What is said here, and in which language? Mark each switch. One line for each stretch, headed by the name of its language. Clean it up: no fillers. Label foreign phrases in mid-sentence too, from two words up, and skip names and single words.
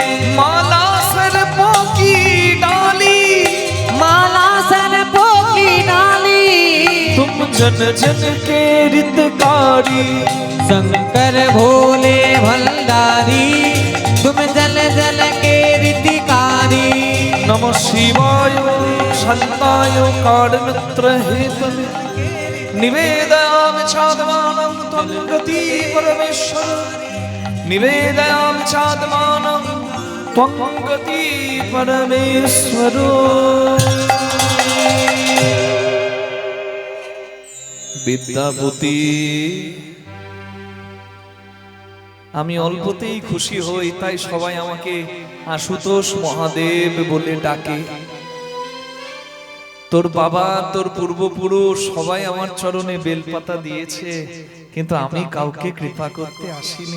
Hindi: माला सर्पों की डाली, माला सर्पों की डाली, तुम जन जन के रितकारी। शंकर भोले भंडारी तुम जल जल के रीतिकारी।
Sanskrit: नमः शिवाय शांताय कारणमित्र हेतवे, निवेदयामि चात्मानं त्वं गति परमेश्वर, निवेदयामि चात्मानं त्वं गति परमेश्वर।
Bangla: বিদ্যাপতি, আমি অল্পতেই খুশি হই, তাই সবাই আমাকে আশুতোষ মহাদেব বলে ডাকে। তোর বাবা, তোর পূর্বপুরুষ সবাই আমার চরণে বেলপাতা দিয়েছে, কিন্তু আমি কাউকে কৃপা করতে আসিনি।